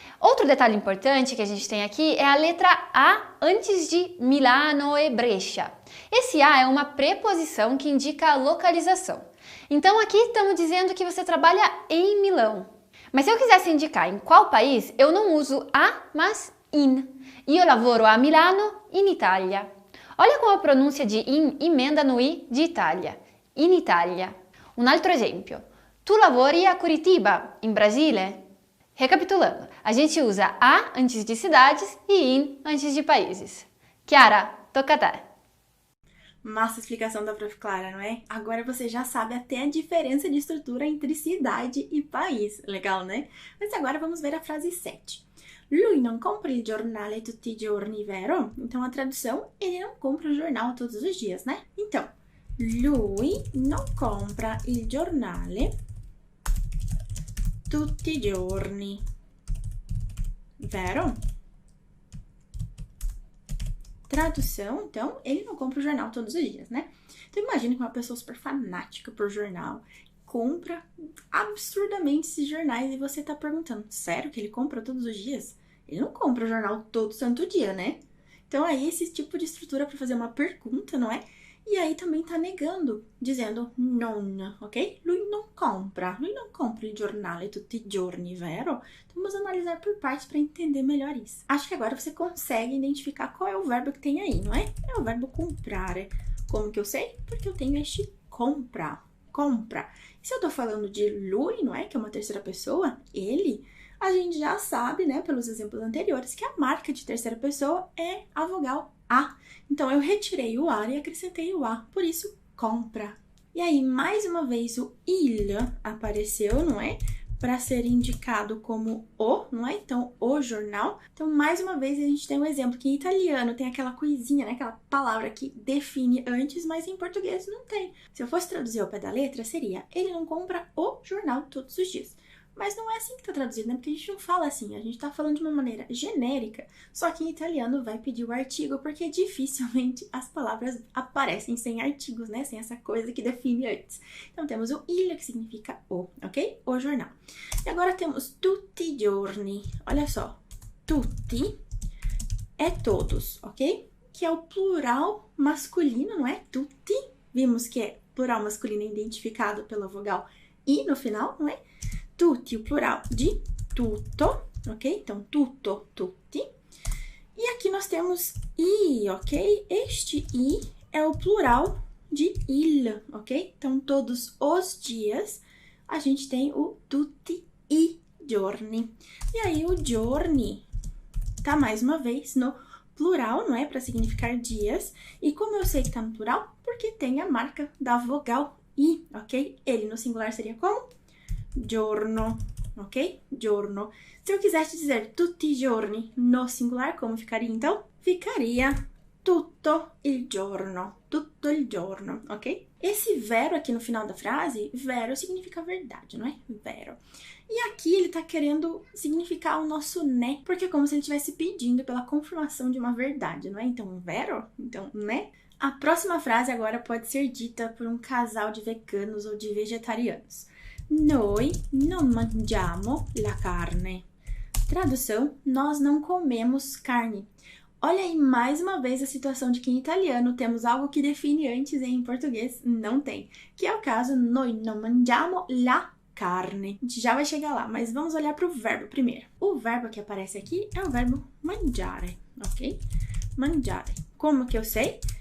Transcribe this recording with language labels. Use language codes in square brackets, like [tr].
[pt] Outro detalhe importante que a gente tem aqui é a letra A antes de Milano e Brescia. Esse A é uma preposição que indica a localização. Então aqui estamos dizendo que você trabalha em Milão. Mas se eu quisesse indicar em qual país, eu não uso a, mas in. [it] Io lavoro a Milano, in Italia. [pt] Olha como a pronúncia de in emenda no i de Itália. [it] In Italia. Un altro esempio. Tu lavori a Curitiba, in Brasile? [pt] Recapitulando, a gente usa a antes de cidades e in antes de países. [it] Chiara, tocca a te. [pt] Massa explicação da Prof. Clara, não é? Agora você já sabe até a diferença de estrutura entre cidade e país. Legal, né? Mas agora vamos ver a frase 7. [it] Lui non compra il giornale tutti i giorni, vero? [pt] Então a tradução, ele não compra o jornal todos os dias, né? Então, [it] lui non compra il giornale tutti i giorni, vero? [pt] Tradução, então, ele não compra o jornal todos os dias, né? Então imagina que uma pessoa super fanática por jornal compra absurdamente esses jornais e você tá perguntando, sério que ele compra todos os dias? Ele não compra o jornal todo santo dia, né? Então aí esse tipo de estrutura para fazer uma pergunta, não é? E aí também tá negando, dizendo non, ok? [it] Lui non compra il giornale tutti i giorni, vero? [pt] Então vamos analisar por partes para entender melhor isso. Acho que agora você consegue identificar qual é o verbo que tem aí, não é? É o verbo comprare. Como que eu sei? Porque eu tenho este compra. E se eu tô falando de lui, não é? Que é uma terceira pessoa, ele, a gente já sabe, né, pelos exemplos anteriores, que a marca de terceira pessoa é a vogal A. Então, eu retirei o A e acrescentei o A, por isso, compra. E aí, mais uma vez, o il apareceu, não é? Para ser indicado como o, não é? Então, o jornal. Então, mais uma vez, a gente tem um exemplo que em italiano tem aquela coisinha, né? Aquela palavra que define antes, mas em português não tem. Se eu fosse traduzir ao pé da letra, seria ele não compra o jornal todos os dias. Mas não é assim que tá traduzido, né? Porque a gente não fala assim, a gente tá falando de uma maneira genérica, só que em italiano vai pedir o artigo, porque dificilmente as palavras aparecem sem artigos, né? Sem essa coisa que define antes. Então temos o il, que significa o, ok? O jornal. E agora temos [it] tutti i giorni. [pt] Olha só, tutti é todos, ok? Que é o plural masculino, não é? Tutti. Vimos que é plural masculino identificado pela vogal i no final, não é? Tutti, o plural de tutto, ok? Então, tutto, tutti. E aqui nós temos i, ok? Este i é o plural de il, ok? Então, todos os dias, a gente tem o [it] tutti i giorni. [pt] E aí, o giorni tá mais uma vez no plural, não é? Para significar dias. E como eu sei que tá no plural? Porque tem a marca da vogal i, ok? Ele no singular seria como? Giorno, ok? Giorno. Se eu quisesse dizer [it] tutti i giorni [pt] no singular, como ficaria então? Ficaria [it] tutto il giorno, ok? [pt] Esse vero aqui no final da frase, vero significa verdade, não é? Vero. E aqui ele tá querendo significar o nosso né, porque é como se ele estivesse pedindo pela confirmação de uma verdade, não é? Então, vero? Então, né? A próxima frase agora pode ser dita por um casal de veganos ou de vegetarianos. [it] Noi non mangiamo la carne. [pt] Tradução, nós não comemos carne. Olha aí mais uma vez a situação de que em italiano temos algo que define antes e em português não tem. Que é o caso, [it] noi non mangiamo la carne. [pt] A gente já vai chegar lá, mas vamos olhar para o verbo primeiro. O verbo que aparece aqui é o verbo mangiare, ok? Mangiare. Como que eu sei?